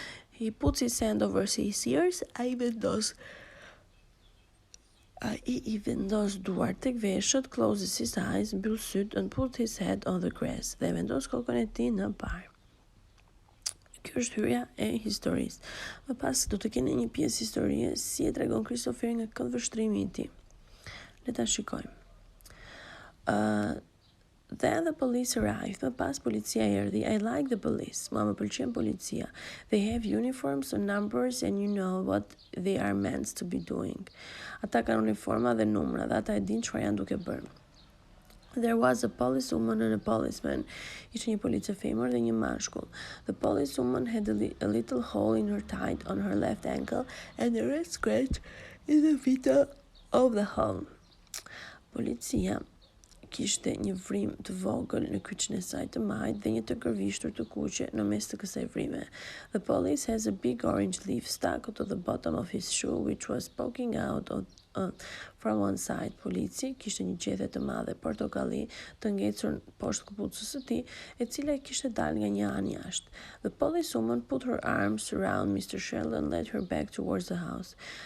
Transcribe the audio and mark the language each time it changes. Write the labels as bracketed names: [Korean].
[English] He puts his hand over his ears. [Albanian] Ai I vendos duart tek veshët, [English] closes his eyes, [Albanian] mbyll syt [English] and puts his head on the grass. [Albanian] Dhe vendos kokën e tij në bar. Kjo është hyrja e historisë. Më pas do të keni një pjesë historie si e tregon Christopher nga këndvështrimi I tij. Le ta shikojmë. [English] Then the police arrived. [Albanian] Më pas policia erdhi. [English] I like the police. [Albanian] Më pëlqen policia. [English] They have uniforms and numbers and you know what they are meant to be doing. [Albanian] Ata kanë uniforma dhe numra dhe ata e dinë çfarë janë duke bërë. [English] There was a policewoman and a policeman. [Albanian] Ishte një police femër dhe një mashkull. [English] The policewoman had a little hole in her thigh on her left ankle and a red scratch in the middle of the hole. [Albanian] Policia kishte një vrim të vogël në kyçin e saj të majt dhe një të gërvishtur të kuqe në mes të kësaj vrime. [English] The police has a big orange leaf stuck to the bottom of his shoe which was poking out from one side. [Albanian] Polici kishte një gjethe të madhe portokalli të ngecur poshtë këpucës së tij, e cila kishte dalë nga një anë jashtë. [English] The policewoman put her arms around Mr. Sheldon and led her back towards the house.